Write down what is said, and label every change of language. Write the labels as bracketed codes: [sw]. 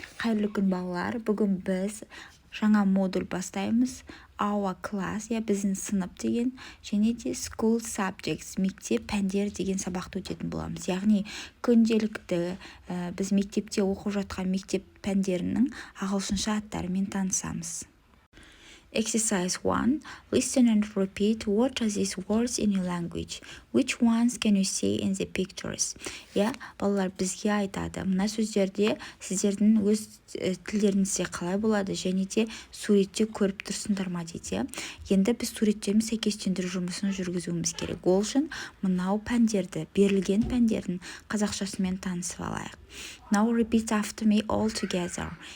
[kk] Қайырлы күн балалар, бүгін біз жаңа модуль бастаймыз. [en] Our class, [kk] біздің сынып деген, және де [en] school subjects, [kk] мектеп пәндер деген сабақты өтетін боламыз. Яғни күнделікті біз мектепте оқып жатқан мектеп пәндерінің ағылшынша аттарымен танысамыз. [en] Exercise 1. Listen and repeat what are these words in your language. Which ones can you see in the pictures? [kk] Балалар бізге айтады. Мына сөздерде сіздердің өз тілдеріңізде қалай болады және де суретте көріп тұрсыңдар ма дейді. Енді біз суреттермен сәйкестендіру жұмысын жүргізуіміз керек. Ол үшін мынау пәндерді, берілген пәндердің қазақшасымен танысып алайық. [en] Now repeat after me all together.